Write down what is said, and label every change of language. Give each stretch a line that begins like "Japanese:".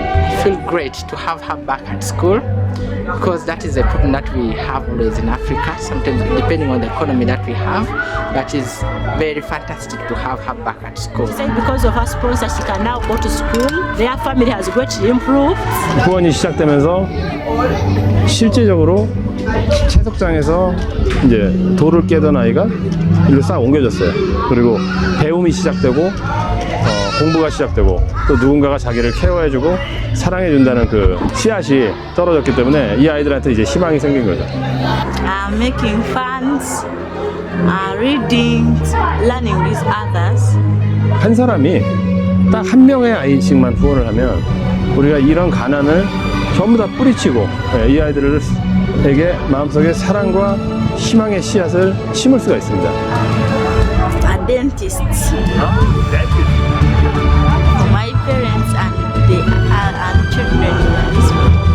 English: I feel great to have her back at school because that is a problem that we have always in Africa, sometimes depending on the economy that we have, but it's very fantastic to have her back at school. Because of her sponsor, she can now go to school. Their family has greatly improved.
Korean: 후원이 시작되면서 실질적으로 채석장에서 이제 돌을 깨던 아이가 일로 싹 옮겨졌어요. 그리고 배움이 시작되고 공부가 시작되고 또 누군가가 자기를 케어해주고 사랑해준다는 그 씨앗이 떨어졌기 때문에 이 아이들한테 이제 희망이 생긴 거죠.
English: Making fans, reading, learning with others.
Korean: 한 사람이 딱 한 명의 아이씩만 후원을 하면 우리가 이런 가난을 전부 다 뿌리치고 이 아이들에게 마음속에 사랑과 희망의 씨앗을 심을 수가 있습니다.
English: A dentist. My parents and the children in this school.